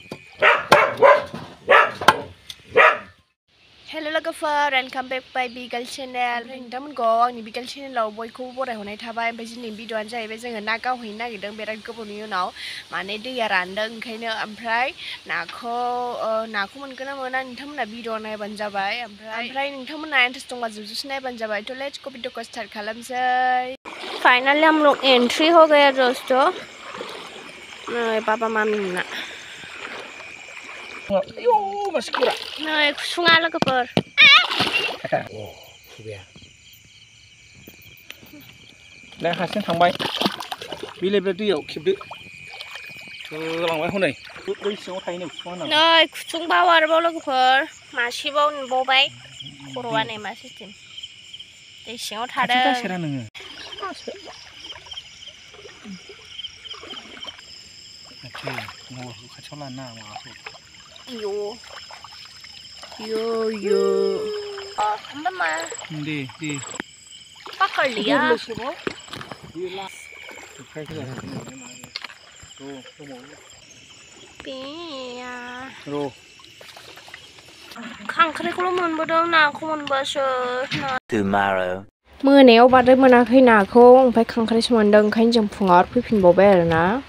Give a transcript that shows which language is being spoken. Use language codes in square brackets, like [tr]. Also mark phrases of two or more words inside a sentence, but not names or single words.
[brx] हेलो लोगोफोर [en] welcome back [brx] बाय बिगाल चेनेल नोंथांमोनखौ आंनि बिगाल चेनेलाव बयखौबो बरायहरनाय थाबाय ओमफ्राय दिनै भिडिअआनो जाहैबाय जोङो ना गावहैनो नागिरदों बिराद गोबावनि उनाव माने दैया रानदों ओंखायनो ओमफ्राय नाखौ मोनगोन ना मोना नोंथांमोना भिडिअ नायबानो जाबाय ओमफ्राय नोंथांमोना इन्ट्रेस्ट दंबा जोबजासे नायबानो जाबाय थ' [en] let's go [brx] भिडिअखौ स्टार्ट खालामसै [hi] फाइनली हम लोग एंट्री हो गया दोस्तों [brx] पापा मामी ना नै खुसुङा लोगोफोर दा हारसिं थांबाय बिलाइबो दैयाव खेबदो लांबाय हनै दै सिङाव थायो नै खुसुङा नै खुसुंबाव आरोबाव लोगोफोर मासेबाव नुबावबाय खर'आ नै मा सिस्टेम दै सिङाव थादों नोङो खाथियाव लानो नाङा माबाखौ यो मा दे [hi] पकड़ लिया [brx] खांख्राइखौल' मोनबोदों नाखौ मोनबासो मोनायाव बांद्राय मोनाखै नाखौ ओमफ्राय खांख्राइसो मोनदों ओंखायनो जों फुङाव फैफिनबावबाय आरोना